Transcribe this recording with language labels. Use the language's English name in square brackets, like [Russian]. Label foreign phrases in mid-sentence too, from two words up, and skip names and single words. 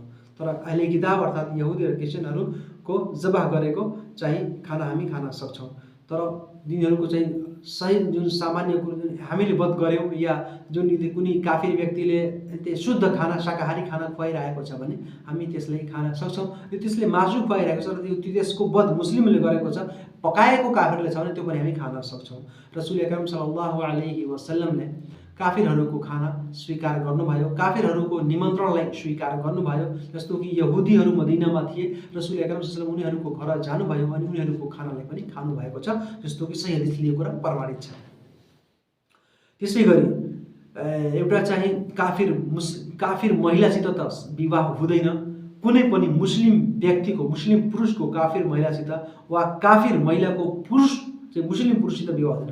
[Nepali] तर [Urdu] اہلِ کتاب [Nepali] अर्थात् यहुदी र क्रिस्चियनहरूको जबह गरेको चाहिँ खाना हामी खान सक्छौँ, तर तिनीहरूको चाहिँ सही जुन सामान्य कुरो हामीले वध गऱ्यौँ या जुन यदि कुनै काफिर व्यक्तिले त्यो शुद्ध खाना शाकाहारी खाना खुवाइरहेको छ भने हामी त्यसलाई खान सक्छौँ। यो त्यसले मासु खुवाइरहेको छ र त्यसको वध मुस्लिमले गरेको छ, पकाएको काफिरले छ भने त्यो पनि हामी खान सक्छौँ। रसूल अकरम [Arabic] صلى الله عليه وسلم [Nepali] काफिरहरूको खाना स्वीकार गर्नुभयो, काफिरहरूको निमन्त्रणलाई स्वीकार गर्नुभयो। जस्तो कि यहुदीहरू मदिनामा थिए, रसूल अकरम [Arabic] صلى الله عليه وسلم [Nepali] उनीहरूको घर जानुभयो अनि उनीहरूको खानालाई पनि खानुभएको छ, जस्तो कि सही हदिस लिएको कुरा प्रमाणित छ। त्यसै गरी एउटा चाहिँ काफिर महिलासित त विवाह हुँदैन, कुनै पनि मुस्लिम व्यक्तिको, मुस्लिम पुरुषको काफिर महिलासित वा काफिर महिलाको पुरुष चाहिँ मुस्लिम पुरुषसित विवाह हुँदैन।